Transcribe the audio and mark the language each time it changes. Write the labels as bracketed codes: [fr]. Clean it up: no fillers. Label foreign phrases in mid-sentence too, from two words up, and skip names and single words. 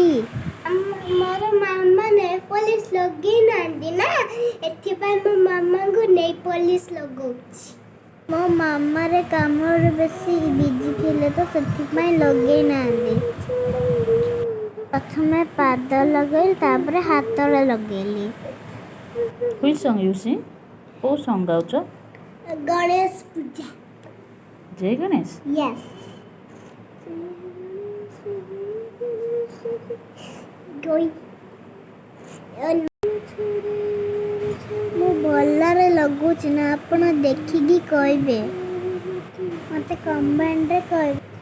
[or] ମୋର ମାମା ନେଇ ପଲିସ୍ ଲଗେଇ ନାହାନ୍ତି ନା, ଏଥିପାଇଁ ମୋ ମାମାଙ୍କୁ ନେଇ ପଲିସ୍ ଲଗାଉଛି। ମୋ ମାମାରେ କାମରେ ବେଶୀ ବିଜି ଥିଲେ ତ ସେଥିପାଇଁ ଲଗେଇ ନାହାନ୍ତି। ପ୍ରଥମେ ପାଦ ଲଗେଇଲି, ତାପରେ ହାତରେ ଲଗେଇଲି। [en] Which song you sing? [or] କୋଉ song ଗାଉଛ? ଗଣେଶ ପୂଜା। ଜୟ ଗଣେଶ। [en] Yes. [or] ମୁଁ ଭଲରେ ଲଗାଉଛି ନା, ଆପଣ ଦେଖିକି କହିବେ, ମତେ କମେଣ୍ଟରେ କହିବେ।